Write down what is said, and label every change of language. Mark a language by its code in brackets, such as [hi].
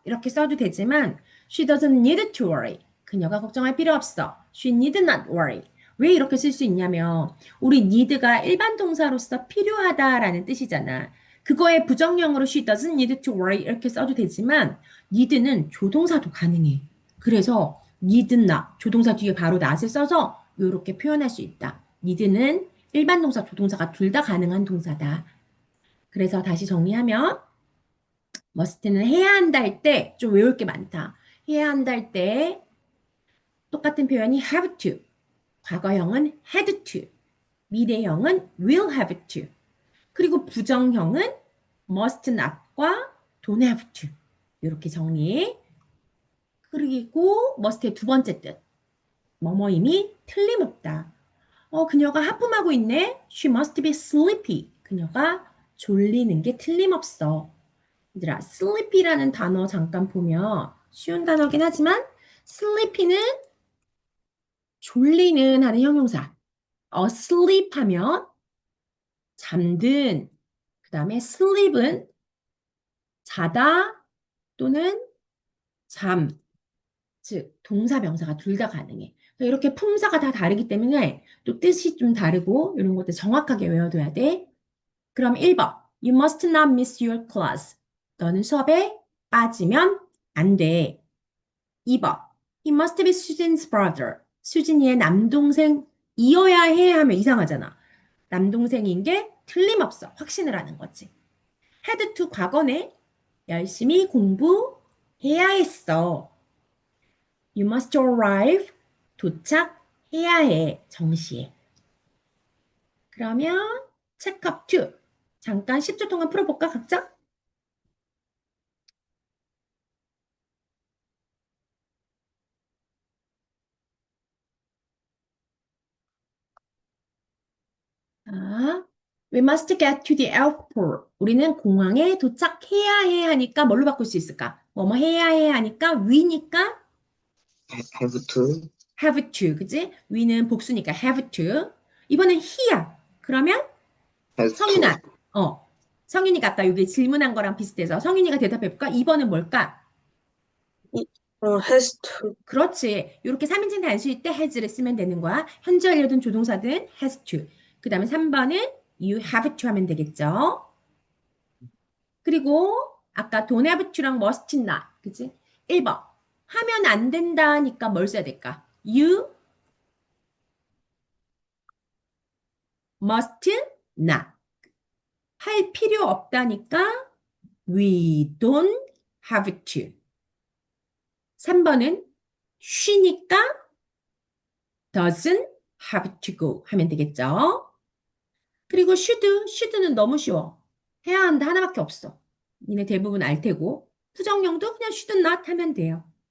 [ko] 이렇게 써도 되지만 [en] she doesn't need to worry. [ko] 그녀가 걱정할 필요 없어. [en] She need not worry. [ko] 왜 이렇게 쓸 수 있냐면 우리 need가 일반 동사로서 필요하다라는 뜻이잖아. 그거의 부정형으로 [en] she doesn't need to worry [ko] 이렇게 써도 되지만 need는 조동사도 가능해. 그래서 need not 조동사 뒤에 바로 not을 써서 이렇게 표현할 수 있다. need는 일반 동사, 조동사가 둘 다 가능한 동사다. 그래서 다시 정리하면 must는 해야 한다 할 때 좀 외울 게 많다. 해야 한다 할 때 똑같은 표현이 have to, 과거형은 had to, 미래형은 will have to, 그리고 부정형은 must not과 don't have to. 이렇게 정리. 그리고 must의 두 번째 뜻. 뭐뭐임이 틀림없다. 그녀가 하품하고 있네. [en] She must be sleepy. [ko] 그녀가 졸리는 게 틀림없어. 얘들아, sleepy라는 단어 잠깐 보면 쉬운 단어긴 하지만 sleepy는 졸리는 하는 형용사. asleep 하면 잠든. 그 다음에 sleep은 자다 또는 잠. 즉 동사 명사가 둘 다 가능해. 그러니까 이렇게 품사가 다 다르기 때문에 또 뜻이 좀 다르고 이런 것들 정확하게 외워둬야 돼. 그럼 1번. [en] You must not miss your class. [ko] 너는 수업에 빠지면 안 돼. 2번. [en] He must be Susan's brother. [ko] 수진이의 남동생이어야 해 하면 이상하잖아. 남동생인 게 틀림없어. 확신을 하는 거지. had to 과거네. 열심히 공부해야 했어. [en] You must arrive. [ko] 도착해야 해. 정시에. 그러면 체크업 2. 잠깐 10초 동안 풀어볼까 각자? [en] 자, we must get to the airport. [ko] 우리는 공항에 도착해야 해 하니까 뭘로 바꿀 수 있을까? 뭐뭐 해야 해 하니까 we니까 [en] have to, have to, 그지? [ko] we는 복수니까 have to. 이번엔 he야. 그러면 [en] has [ko] 성윤아, [en] to, [ko] 성윤이가 아까 여기 질문한 거랑 비슷해서 성윤이가 대답해볼까? 2번은 뭘까? [en] has to, [ko] 그렇지. 이렇게 3인칭 단수일 때 has를 쓰면 되는 거야. 현재 완료든 조동사든 has to. 그 다음에 3번은 you have to 하면 되겠죠. 그리고 아까 don't have to랑 must not. 그치? 1번. 하면 안 된다니까 뭘 써야 될까? [en] You must not. [ko] 할 필요 없다니까 [en] we don't have to. [ko] 3번은 쉬니까 doesn't have to go 하면 되겠죠. 그리고 should는 너무 쉬워. 해야 한다 하나밖에 없어. 니네 대부분 알 테고. 부정형도 그냥 should not 하면 돼요.